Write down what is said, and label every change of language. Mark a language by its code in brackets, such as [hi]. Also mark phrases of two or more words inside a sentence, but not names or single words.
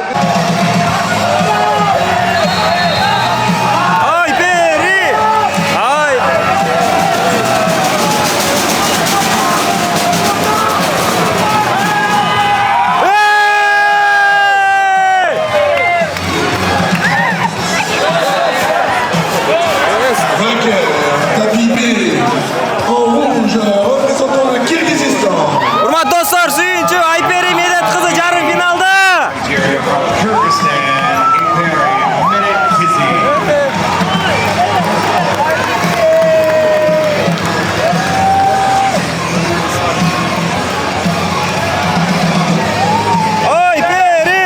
[ky] Айпери! Ай! [fr] Vainqueur, tapis B. En rouge, représentant le Kirghizistan. [ky] Урматтуу достор, сүйүнчү Айпери Медет кызы жарым финалда. Kyrgyzstan, Айпери, Медет Кызы. Айпери!